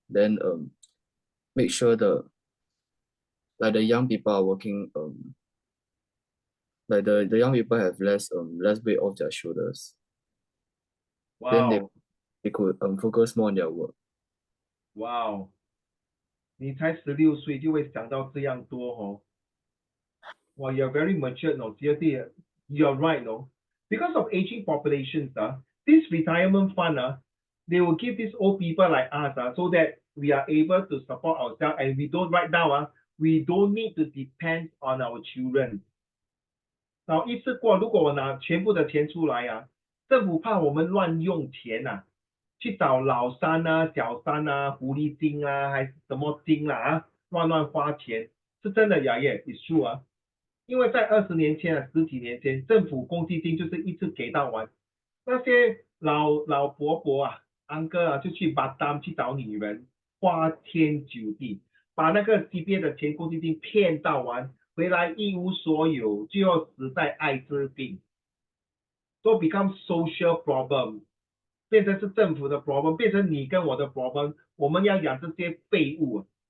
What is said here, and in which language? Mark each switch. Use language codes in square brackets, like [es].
[en] Then make sure the young people are working, like the young people have less weight off their shoulders. Then Wow. they could focus more on their work. Wow. [zh] 你才16岁就会想到这样多哦。 [en] Wow, you're very mature, no? Seriously, you're right, no? Because of aging populations, this retirement fund, they will give these old people like us, so that we are able to support ourselves and we don't right now, we don't need to depend on our children. [zh] 然后一次过，如果我拿全部的钱出来啊，政府怕我们乱用钱啊，去找老三啊、小三啊、狐狸精啊，还是什么精啦乱花钱，是真的呀耶， [en] it's true [zh] 啊。因为在20年前啊，10几年前，政府公积金就是一次给到完，那些老伯伯啊、安哥啊，就去巴丹去找女人，花天酒地，把那个级别的钱公积金骗到完，回来一无所有，就要死在艾滋病，都 [en] become social problem， [zh] 变成是政府的 problem， 变成你跟我的 problem， 我们要养这些废物。